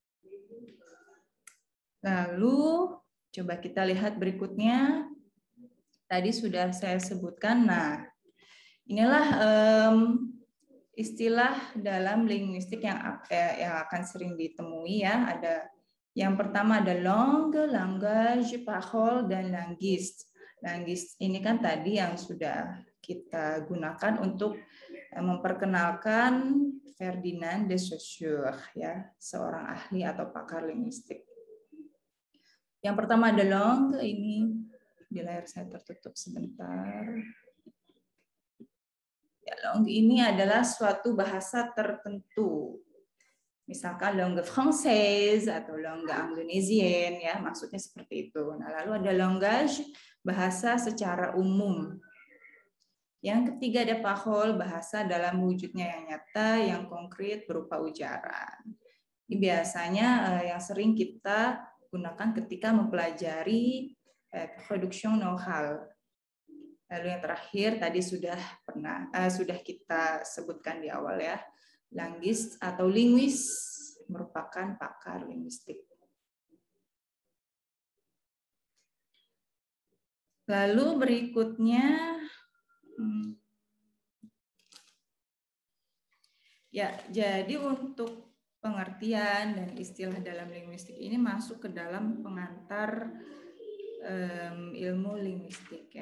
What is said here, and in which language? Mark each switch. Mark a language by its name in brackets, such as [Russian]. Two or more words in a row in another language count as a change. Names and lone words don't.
[Indonesian] Lalu coba kita lihat berikutnya. Tadi sudah saya sebutkan. Nah, inilah istilah dalam linguistik yang akan sering ditemui ya. Ada yang pertama ada [French] langue, langage, parole, [Indonesian] dan linguiste. Linguiste ini kan tadi yang sudah kita gunakan untuk memperkenalkan Ferdinand de Saussure ya, seorang ahli atau pakar linguistik. Yang pertama ada langue, ini di layar saya tertutup sebentar. Ya, langue ini adalah suatu bahasa tertentu. Misalkan [French] langue française [Indonesian] atau [French] langue indonésienne [Indonesian] ya, maksudnya seperti itu. Nah, lalu ada langage, bahasa secara umum. Yang ketiga ada parole, bahasa dalam wujudnya yang nyata, yang konkret berupa ujaran. Ini biasanya yang sering kita gunakan ketika mempelajari production know-how. Lalu yang terakhir tadi sudah kita sebutkan di awal ya, linguist atau linguis merupakan pakar linguistik. Lalu berikutnya ya, jadi untuk pengertian dan istilah dalam linguistik ini masuk ke dalam pengantar ilmu linguistik ya.